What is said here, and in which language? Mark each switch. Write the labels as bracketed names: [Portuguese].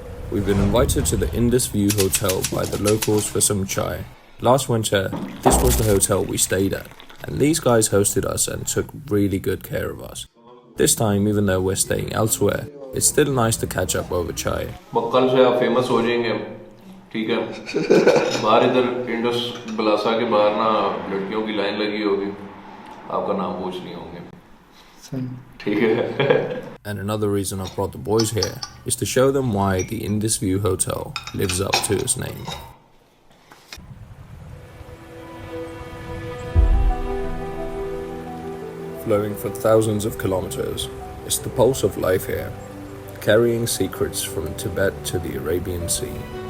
[English] We've been invited to the Indus View Hotel by the locals for some chai. Last winter, this was the hotel we stayed at, and these guys hosted us and took really good care of us. This time, even though we're staying elsewhere, it's still nice to catch up over chai. [Hindi] कल से आप famous हो जाएंगे, ठीक है? बाहर इधर Indus बलासा के बाहर ना लड़कियों की लाइन लगी होगी, आपका नाम पूछ नहीं होंगे, ठीक है? [English] And another reason I brought the boys here is to show them why the Indus View Hotel lives up to its name. Flowing for thousands of kilometers, it's the pulse of life here, carrying secrets from Tibet to the Arabian Sea.